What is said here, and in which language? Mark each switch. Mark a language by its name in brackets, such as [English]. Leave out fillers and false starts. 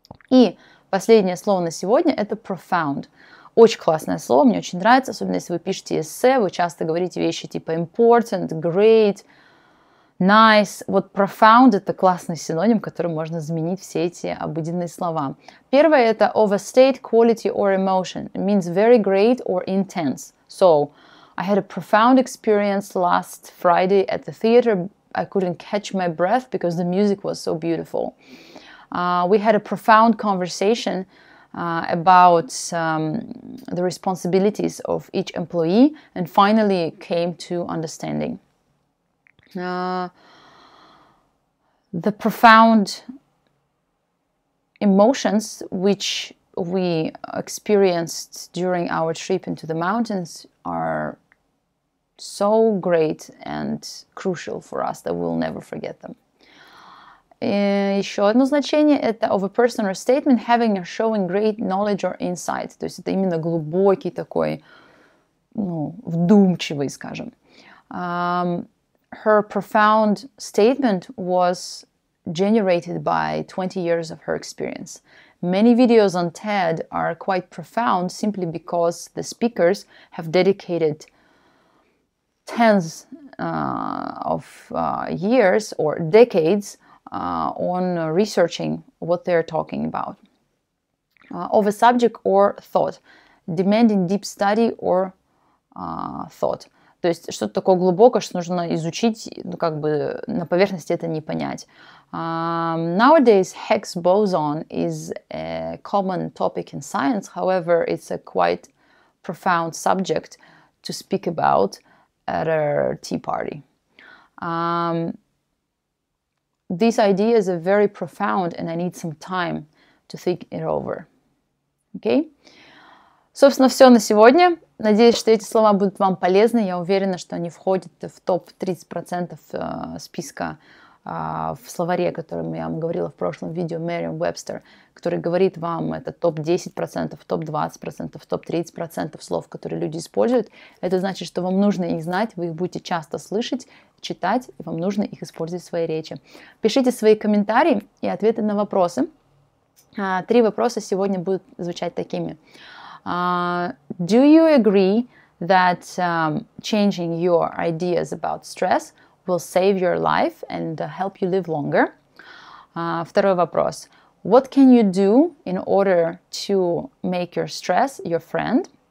[Russian] И последнее слово на сегодня – это profound. Очень классное слово, мне очень нравится, особенно если вы пишете эссе, вы часто говорите вещи типа important, great, nice. Вот profound – это классный синоним, которым можно заменить все эти обыденные слова. Первое – это [English] overstate quality or emotion. It means very great or intense. So, I had a profound experience last Friday at the theater. I couldn't catch my breath because the music was so beautiful. We had a profound conversation about the responsibilities of each employee and finally came to understanding. The profound emotions which we experienced during our trip into the mountains are so great and crucial for us that we'll never forget them. [Russian] Еще одно значение – это [English] of a person or statement having or showing great knowledge or insight. [Russian] То есть это именно глубокий такой, ну, вдумчивый, скажем. [English] Her profound statement was generated by 20 years of her experience. Many videos on TED are quite profound simply because the speakers have dedicated tens of years or decades on researching what they're talking about. Of a subject or thought, demanding deep study or thought. [Russian] То есть что-то такое глубокое, что нужно изучить, ну, как бы на поверхности это не понять. [English] Nowadays, Higgs boson is a common topic in science. However, it's a quite profound subject to speak about at a tea party. These ideas are very profound, and I need some time to think it over. Okay? [Russian] Собственно, все на сегодня. Надеюсь, что эти слова будут вам полезны. Я уверена, что они входят в топ 30% списка в словаре, о котором я вам говорила в прошлом видео, Merriam-Webster, который говорит вам, это топ 10%, топ 20%, топ 30% слов, которые люди используют. Это значит, что вам нужно их знать, вы их будете часто слышать, читать, и вам нужно их использовать в своей речи. Пишите свои комментарии и ответы на вопросы. 3 вопроса сегодня будут звучать такими. [English] Do you agree that changing your ideas about stress will save your life and help you live longer? [Russian] Второй вопрос. [English] What can you do in order to make your stress your friend?